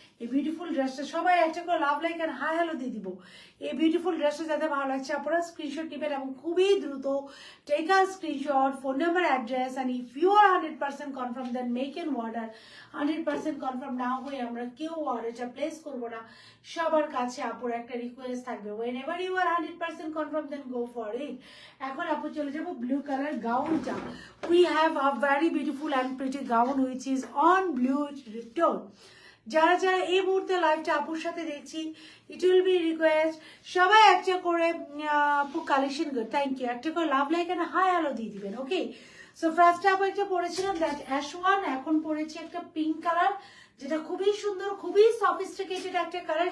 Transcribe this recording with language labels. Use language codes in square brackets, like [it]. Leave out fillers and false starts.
[bn] এই বিউটিফুল ড্রেসটা সবাই একটা করে লাভ লাইক আর হাই হ্যালো দিয়ে দিব। এই বিউটিফুল ড্রেসটা যাদের ভালো লাগছে আপনারা স্ক্রিনশট নেবেন এবং খুবই দ্রুত [en] take a screenshot, [bn] phone number, address, [en] and if you are 100% confirm then make an order। [bn] 100% confirm না হয়ে আমরা কেউ অর্ডারটা প্লেস করবো না। সবার কাছে আপুর একটা রিকোয়েস্ট থাকবে, [en] whenever you are 100% confirm then go for it। [bn] এখন আপু চলে যাবো blue colour গাউনটা। [en] we have a very beautiful and pretty gown which is on blue tone। [bn] যারা যারা এই মুহূর্তে লাইভটা আপুর সাথে দেখছি, [en] it will be request [bn] সবাই একটা করে আপু কালেকশন করে, থ্যাংক ইউ, একটা করে love like and hi hello দিয়ে দিবেন। ওকে, সো ফার্স্ট আপু একটা পরেছিলাম দ্যাট অ্যাশ ওয়ান, এখন পরেছি একটা পিঙ্ক কালার, যেটা খুবই সুন্দর, খুবই সফিস্টিকেটেড একটা কালার।